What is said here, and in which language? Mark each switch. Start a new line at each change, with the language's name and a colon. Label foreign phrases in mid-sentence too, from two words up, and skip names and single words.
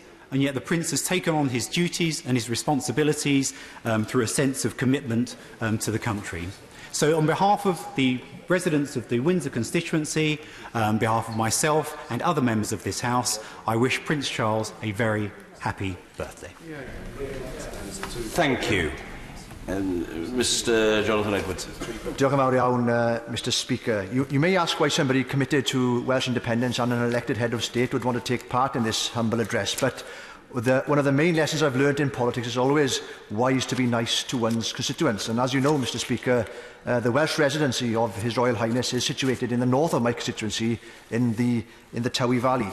English: And yet the Prince has taken on his duties and his responsibilities through a sense of commitment to the country. So on behalf of the residents of the Windsor constituency, on behalf of myself and other members of this House, I wish Prince Charles a very happy birthday. Thank you. Mr Jonathan Edwards.
Welsh: Diolch yn fawr iawn,
English: Mr Speaker. You may ask why somebody committed to Welsh independence and an elected head of state would want to take part in this humble address, but one of the main lessons I've learned in politics is always wise to be nice to one's constituents. And as you know, Mr Speaker, the Welsh residency of His Royal Highness is situated in the north of my constituency in the Towy Valley.